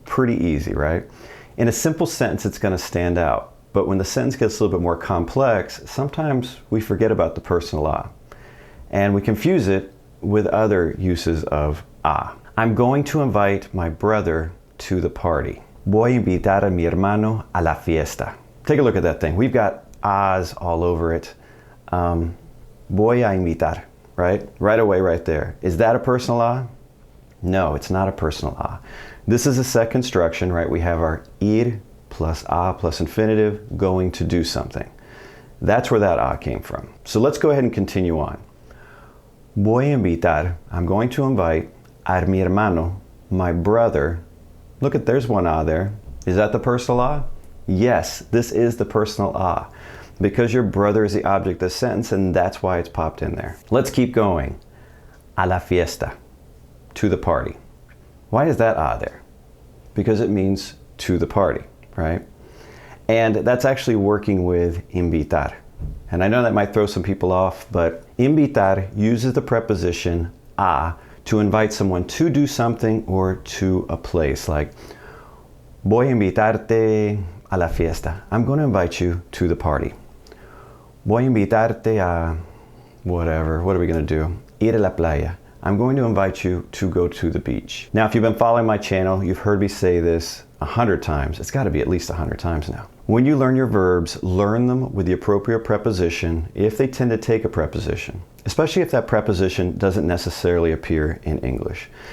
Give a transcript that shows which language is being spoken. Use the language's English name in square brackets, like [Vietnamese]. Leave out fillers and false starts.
[English] Pretty easy, right? In a simple sentence, it's going to stand out. But when the sentence gets a little bit more complex, sometimes we forget about the personal a. And we confuse it with other uses of a. I'm going to invite my brother to the party. [Spanish] Voy a invitar a mi hermano a la fiesta. [English] Take a look at that thing. We've got a's all over it. [Spanish] Voy a invitar, [English] right? Right away, right there. Is that a personal a? No, it's not a personal a. This is a set construction, right? We have our ir plus a plus infinitive going to do something. That's where that a came from. So let's go ahead and continue on. [Spanish] Voy a invitar, [English] I'm going to invite [Spanish] a mi hermano, [English] my brother. Look at, there's one a there. Is that the personal a? Yes, this is the personal a. Because your brother is the object of the sentence, and that's why it's popped in there. Let's keep going. [Spanish] A la fiesta, [English] to the party. Why is that a there? Because it means to the party, right? And that's actually working with invitar. And I know that might throw some people off, but invitar uses the preposition a to invite someone to do something or to a place. [Spanish] Like, voy a invitarte a la fiesta. [English] I'm going to invite you to the party. [Spanish] Voy a invitarte a [English] whatever. What are we going to do? [Spanish] Ir a la playa. [English] I'm going to invite you to go to the beach. Now, if you've been following my channel, you've heard me say this 100 times. It's got to be at least 100 times now. When you learn your verbs, learn them with the appropriate preposition if they tend to take a preposition, especially if that preposition doesn't necessarily appear in English.